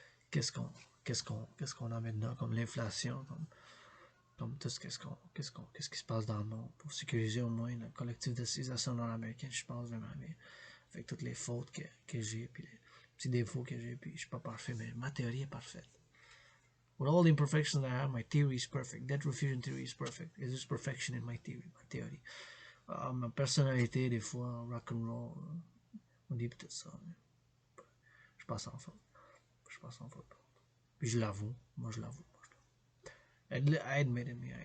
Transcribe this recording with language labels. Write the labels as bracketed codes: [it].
[fr] Qu'est-ce qu'on a maintenant comme l'inflation, comme tout ce qui se passe dans le monde pour sécuriser au moins le collectif de civilisation nord-américaine, je pense vraiment bien. Avec toutes les fautes que j'ai, puis les petits défauts que j'ai, puis je suis pas parfait, mais ma théorie est parfaite. [en] With all the imperfections that I have, my theory is perfect. That refusion theory is perfect. There's perfection in my theory. [fr] Ma personnalité, des fois, rock'n'roll, on dit peut-être ça, mais je passe en faute. Puis je l'avoue, moi je l'avoue. [en] I admit it.